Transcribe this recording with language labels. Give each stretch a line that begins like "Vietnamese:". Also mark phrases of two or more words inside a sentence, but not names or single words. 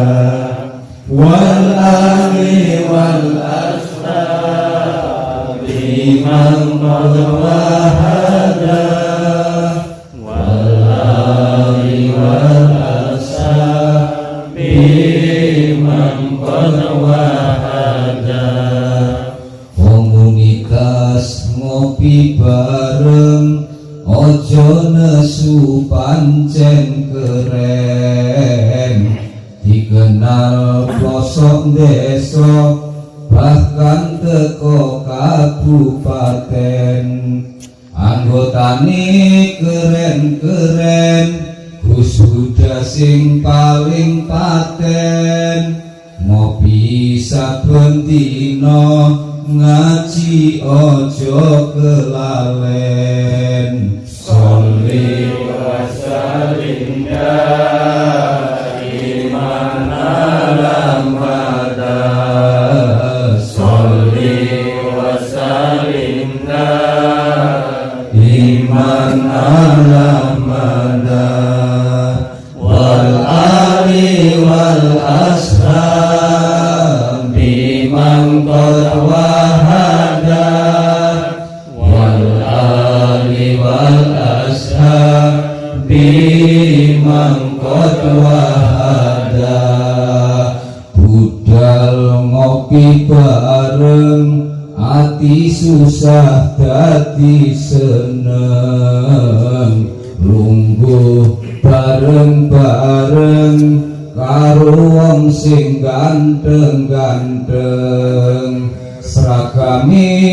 Arabic: والآل والإمام وحدا والآل والأصحاب إمام وحدا.
Javanese: Komunitas ngopi bareng, ojo nesu pancen keren. Dikenal pelosok desa, bahkan teko kabupaten. Anggotane keren-keren, Gusuda sing paling paten. Ngopi saben dina, ngaji ojo kelalen.
Arabic: صل وسلم إيمان على مدى. صل وسلم إيمان على مدى. والآل والأصحاب بمن قد وحدا. والآل وال قد وحدا
Javanese: budal ngopi bareng ati susah dadi seneng lungguh bareng-bareng karo wong sing ganteng-ganteng seragame